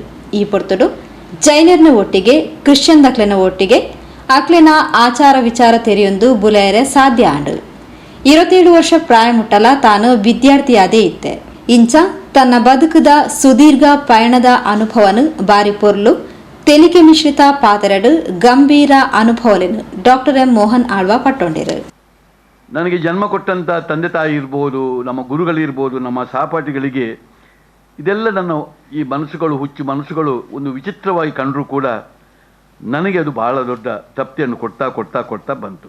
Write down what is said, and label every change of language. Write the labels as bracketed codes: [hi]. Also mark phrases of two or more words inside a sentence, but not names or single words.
[tcy] ಈ ಪೊರ್ತುಡು ಜೈನರ್ನ ಒಟ್ಟಿಗೆ ಕ್ರಿಶ್ಚಿಯನ್ ದಕ್ಲೆನ ಒಟ್ಟಿಗೆ ಅಕ್ಲೆನ ಆಚಾರ ವಿಚಾರ ತೆರೆಯೊಂದು ಬುಲೆಯರೆ ಸಾಧ್ಯ ಆಂಡು. 27 ವರ್ಷ ಪ್ರಾಯ ಮುಟ್ಟಲ ತಾನು ವಿದ್ಯಾರ್ಥಿಯಾದೇ ಇತ್ತೆ. ಇಂಚ ತನ್ನ ಬದುಕದ ಸುದೀರ್ಘ ಪಯಣದ ಅನುಭವನು ಬಾರಿ ಪೊರ್ಲು ತೆಲಿಕೆ ಮಿಶ್ರಿತ ಪಾತರಡು ಗಂಭೀರ ಅನುಭವಲೆನು ಡಾಕ್ಟರ್ ಎಂ ಮೋಹನ್ ಆಳ್ವ ಪಟ್ಟೊಂಡಿರು. [kn] ನನಗೆ ಜನ್ಮ ಕೊಟ್ಟಂತ ತಂದೆ ತಾಯಿ ಇರ್ಬೋದು, ನಮ್ಮ ಗುರುಗಳಿರ್ಬೋದು, ನಮ್ಮ ಸಹಪಾಠಿಗಳಿಗೆ ಇದೆಲ್ಲ ನನ್ನ ಈ ಮನಸ್ಸುಗಳು, ಹುಚ್ಚು ಮನಸ್ಸುಗಳು ಒಂದು ವಿಚಿತ್ರವಾಗಿ ಕಂಡರೂ ಕೂಡ ನನಗೆ ಅದು ಬಹಳ ದೊಡ್ಡ ತಪ್ತಿಯನ್ನು ಕೊಡ್ತಾ ಬಂತು.